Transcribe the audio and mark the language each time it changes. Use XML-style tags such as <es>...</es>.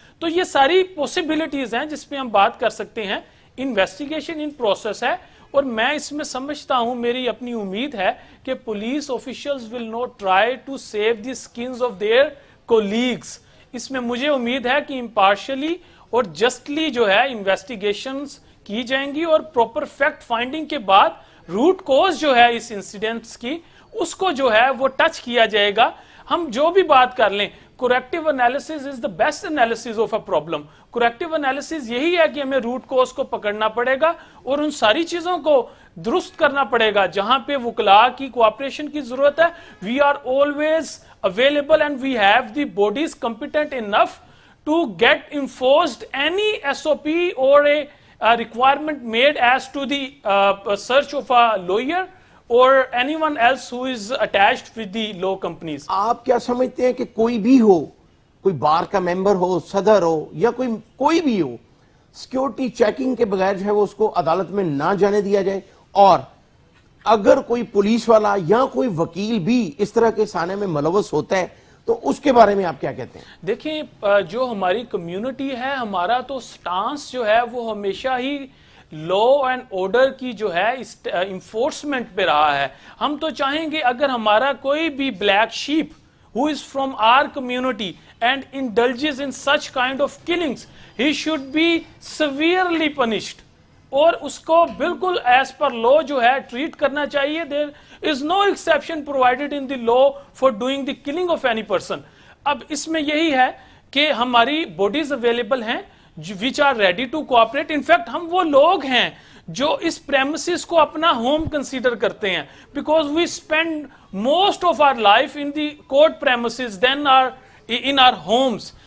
<ur>تو یہ ساری پوسیبلٹیز ہیں جس پہ ہم بات کر سکتے ہیں. انویسٹیگیشن ان پروسیس ہے اور میں اس میں سمجھتا ہوں, میری اپنی امید ہے کہ police officials</ur> <en>Will not try to save the skins of their colleagues.</en> <ur>اس میں مجھے امید ہے کہ امپارشلی اور جسٹلی جو ہے انویسٹیگیشنز کی جائیں گی اور پراپر فیکٹ فائنڈنگ کے بعد روٹ کوز جو ہے اس انسیڈنٹس کی اس کو جو ہے وہ ٹچ کیا جائے گا. ہم جو بھی بات کر لیں,</ur> <en>Corrective analysis is the best analysis of a problem.</en> <ur>Corrective analysis یہی ہے کہ ہمیں روٹ کوز کو پکڑنا پڑے گا اور ان ساری چیزوں کو درست کرنا پڑے گا جہاں پہ وکلاء کی کوآپریشن کی ضرورت ہے.</ur> <en>We are always available and we have the bodies competent enough to get enforced any SOP or a requirement made as to the search of a lawyer or anyone else who is attached with the law companies.</en> <ur>آپ کیا سمجھتے ہیں کہ کوئی بھی ہو, کوئی بار کا ممبر ہو, صدر ہو یا کوئی بھی ہو, سیکیورٹی چیکنگ کے بغیر جو ہے وہ اس کو عدالت میں نہ جانے دیا جائے, اور اگر کوئی پولیس والا یا کوئی وکیل بھی اس طرح کے سانے میں ملوث ہوتا ہے تو اس کے بارے میں آپ کیا کہتے ہیں؟ دیکھیں جو ہماری کمیونٹی ہے, ہمارا تو سٹانس جو ہے وہ ہمیشہ ہی لا اینڈ آرڈر کی جو ہے انفورسمنٹ پہ رہا ہے. ہم تو چاہیں گے اگر ہمارا کوئی بھی black shape</ur> <en>who is from our community and indulges in such kind of killings, he should be severely punished.</en> <ur>اور اس کو بالکل</ur> <en>as per law</en> <ur>جو ہے ٹریٹ کرنا چاہیے.</ur> <en>There is no exception provided in the law for doing the killing of any person.</en> <ur>اب اس میں یہی ہے کہ ہماری باڈیز اویلیبل ہیں</ur> <en>Which are ready to cooperate.</en> <ur>In fact ہم وہ لوگ ہیں جو اس پریمسز کو اپنا ہوم کنسیڈر کرتے ہیں,</ur> <en>Because we spend most of our life in the court premises than are in our homes.</en>